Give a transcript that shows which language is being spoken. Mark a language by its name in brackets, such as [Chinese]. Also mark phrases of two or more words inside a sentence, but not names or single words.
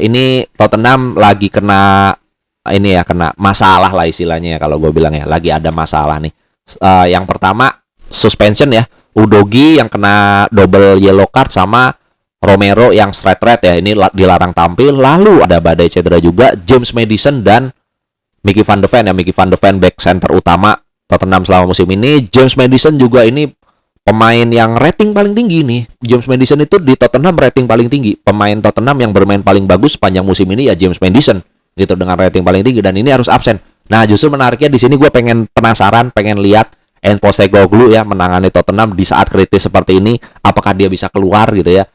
[Indonesian] Ini Tottenham lagi kena ini ya kena masalah lah istilahnya ya kalau gue bilang ya. Lagi ada masalah nih. Yang pertama suspension ya. Udogi yang kena [English] double yellow card [Indonesian] sama Romero yang [English] straight red [Indonesian] ya, ini dilarang tampil. Lalu ada badai cedera juga James Maddison dan Mickey van de Ven ya. Mickey van de Ven [English] back center [Indonesian] utama Tottenham selama musim ini. James Maddison juga ini pemain yang rating paling tinggi nih. James Maddison itu di Tottenham rating paling tinggi. Pemain Tottenham yang bermain paling bagus sepanjang musim ini ya James Maddison gitu dengan rating paling tinggi dan ini harus absen. Nah, justru menariknya di sini gue pengen penasaran, pengen lihat Postecoglou ya menangani Tottenham di saat kritis seperti ini, apakah dia bisa keluar gitu ya.